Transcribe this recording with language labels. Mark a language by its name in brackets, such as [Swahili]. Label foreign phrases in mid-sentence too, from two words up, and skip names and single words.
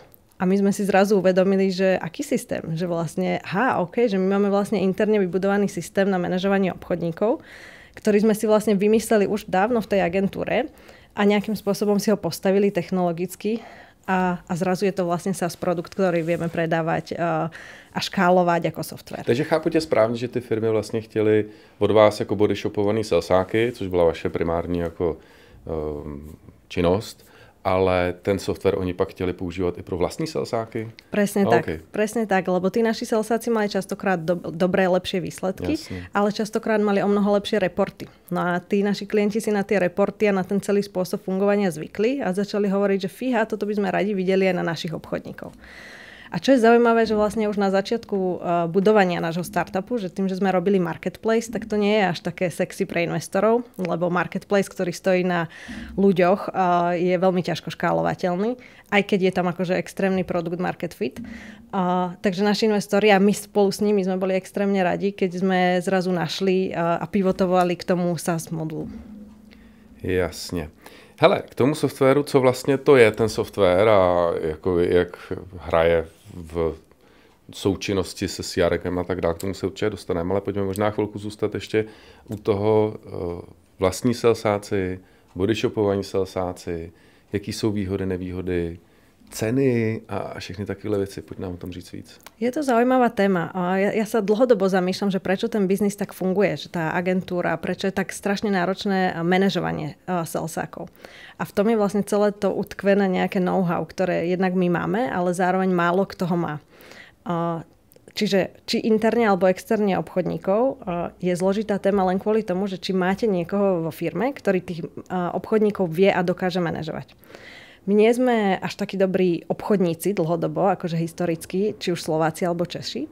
[Slovak] A my sme si zrazu uvedomili, že aký systém? Že vlastne, že my máme vlastne interne vybudovaný systém na manažovanie obchodníkov, ktorý sme si vlastne vymysleli už dávno v tej agentúre a nejakým spôsobom si ho postavili technologicky a zrazu je to vlastne SaaS produkt, ktorý vieme predávať a škálovať ako software. [Czech] Takže chápu tě správně, že ty firmy vlastně chtěly od vás jako bodyshopovaný salesáky, což byla vaše primární jako činnost, ale ten software oni pak chtěli používat i pro vlastní salesáky? [Slovak] Presne tak. Okay. Presne tak, lebo tí naši salesáci mali častokrát dobré, lepšie výsledky, Jasne. Ale častokrát mali o mnoho lepšie reporty. No a tí naši klienti si na tie reporty a na ten celý spôsob fungovania zvykli a začali hovoriť, že fíha, toto by sme radi videli aj na našich obchodníkov. A čo je zaujímavé, že vlastne už na začiatku budovania nášho startupu, že tým, že sme robili marketplace, tak to nie je až také sexy pre investorov, lebo marketplace, ktorý stojí na ľuďoch, je veľmi ťažko škálovateľný, aj keď je tam akože extrémny [English] product market fit. [Slovak] Takže naši investori a my spolu s nimi sme boli extrémne radi, keď sme zrazu našli a pivotovali k tomu SaaS modulu. [Czech] Jasně. Hele, k tomu softwaru, co vlastně to je ten software a jako, jak hraje v součinnosti se CRM a tak dále, k tomu se určitě dostaneme, ale pojďme možná chvilku zůstat ještě u toho vlastní salesáci, bodyshopovaní salesáci, jaký jsou výhody, nevýhody, ceny a všechny takové věci. Poď nám o tom říct víc. [Slovak] Je to zaujímavá téma. Ja sa dlhodobo zamýšľam, že prečo ten biznis tak funguje, že tá agentúra, prečo je tak strašne náročné manažovanie salesákov. A v tom je vlastne celé to utkvené nejaké know-how, ktoré jednak my máme, ale zároveň málo kto ho má. Čiže či interne alebo externe obchodníkov je zložitá téma len kvôli tomu, že či máte niekoho vo firme, ktorý tých obchodníkov vie a dokáže manažovať. My nie sme až takí dobrí obchodníci dlhodobo, akože historicky, či už Slováci alebo Češi.